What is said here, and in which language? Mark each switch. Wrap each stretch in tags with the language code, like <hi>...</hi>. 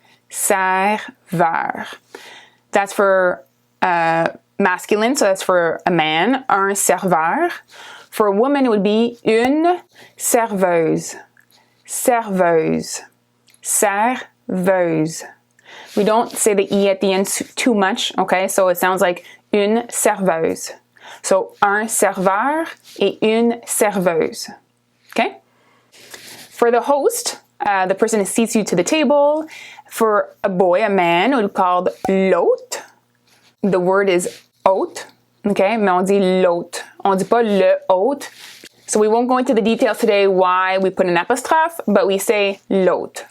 <fr>Serveur.</fr> <en>That's for masculine, so that's for a man,</en> <fr>un serveur.</fr> <en>For a woman, it would be</en> <fr>une serveuse. Serveuse. Serveuse.</fr> <en>We don't say the E at the end too much, okay? So it sounds like</en> <fr>une serveuse.</fr> <en>So</en> <fr>un serveur et une serveuse,</fr> <en>okay? For the host, the person who seats you to the table. For a boy, a man, it would be called l'hôte. The word is hôte, okay?</en> <fr>Mais on dit l'hôte. On dit pas le hôte.</fr> <en>So we won't go into the details today why we put an apostrophe, but we say l'hôte.</en>